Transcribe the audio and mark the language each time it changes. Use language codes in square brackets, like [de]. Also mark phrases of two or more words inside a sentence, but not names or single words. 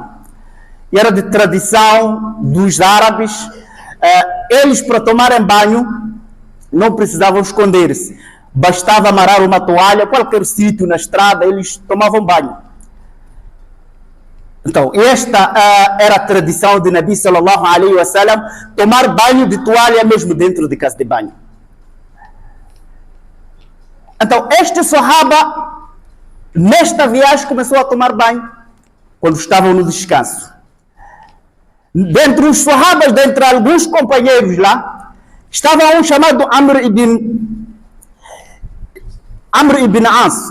[pt] E era de tradição dos árabes. Eles, para tomarem banho, não precisavam esconder-se. Bastava amarrar uma toalha, qualquer sítio na estrada, eles tomavam banho. Então, esta era a tradição de [ar] نبي صلى الله عليه وسلم, [pt] tomar banho de toalha mesmo dentro de casa de banho. Então, este Sahaba, nesta viagem, começou a tomar banho, quando estavam no descanso. Dentre os Sahabas, dentre alguns companheiros lá, estava um chamado Amr ibn As.